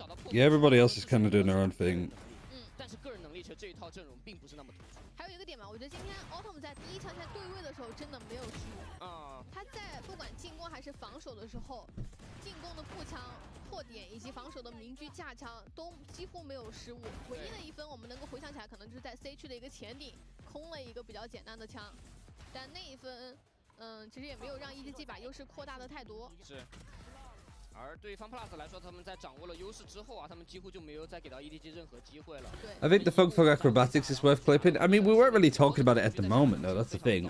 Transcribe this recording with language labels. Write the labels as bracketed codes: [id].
[en] Yeah, everybody else is kind of doing their own thing. [zh] 但是个人能力其实这一套阵容并不是那么突出。还有一个点嘛，我觉得今天 Autumn 在第1强线对位的时候真的没有输。他在不管进攻还是防守的时候，进攻的步枪错点以及防守的明狙架枪都几乎没有失误，唯一的一分我们能够回想起来，可能就是在 C 区的一个前顶空了一个比较简单的枪，但那一分，其实也没有让 EDG 把优势扩大的太多。是。而对于 FunPlus 来说，他们在掌握了优势之后啊，他们几乎就没有再给到 EDG 任何机会了。 [en] I think the Funk acrobatics is worth clipping. I mean, we weren't really talking about it at the moment, though. That's the thing.